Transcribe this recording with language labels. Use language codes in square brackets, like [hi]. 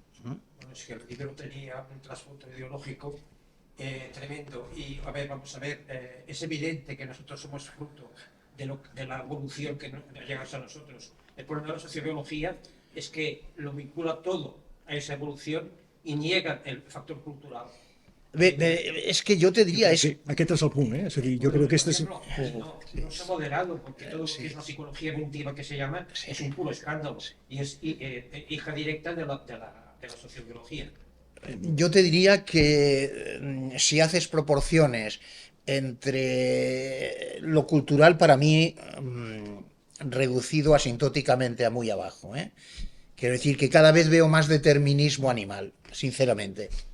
[es] Bueno, es que el libro tenía un trasfondo ideológico tremendo. Y a ver, vamos a ver, es evidente que nosotros somos fruto de la evolución que nos llega a nosotros. El problema de la sociobiología es que lo vincula todo a esa evolución y niega el factor cultural. Es que yo te diría... [ca] Sí, aquest és el punt, És a dir, jo crec que este és... [es] No se ha moderado, porque todo lo que es la psicología evolutiva que se llama es un puro escándalo y es hija directa de la sociobiología. Yo te diría que si haces proporciones entre lo cultural, para mí, reducido asintóticamente a muy abajo, Quiero decir que cada vez veo más determinismo animal, sinceramente.